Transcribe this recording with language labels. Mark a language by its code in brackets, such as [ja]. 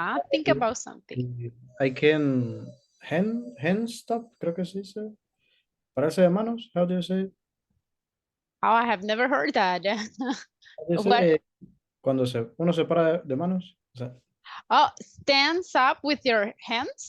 [en] Think about something. I can hand stop, [es] creo que se dice. Pararse de manos, [en] how do you say it? Oh, I have never heard that. [es] Dice, [en] What? [es] cuando uno se para de manos. O sea, [en] Oh, stands up with your hands?